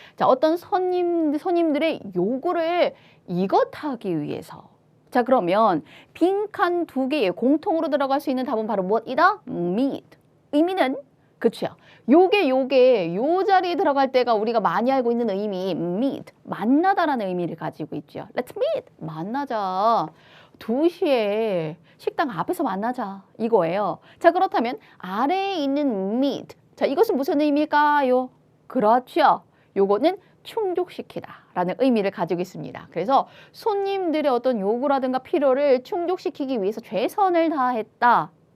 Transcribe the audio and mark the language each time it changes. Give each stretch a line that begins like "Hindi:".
Korean: 자, 어떤 손님들의 요구를 이것 하기 위해서. 자, 그러면 빈칸 2개에 공통으로 들어갈 수 있는 답은 바로 무엇이다? meet. 의미는 그쵸. 요게 요 자리에 들어갈 때가 우리가 많이 알고 있는 의미 meet, 만나다라는 의미를 가지고 있죠.
English: Let's meet,
Korean: 만나자. 2시에 식당 앞에서 만나자 이거예요. 자, 그렇다면 아래에 있는 meet, 자, 이것은 무슨 의미일까요? 그렇죠. 요거는 충족시키다 라는 의미를 가지고 있습니다. 그래서 손님들의 어떤 요구라든가 필요를 충족시키기 위해서 최선을 다했다.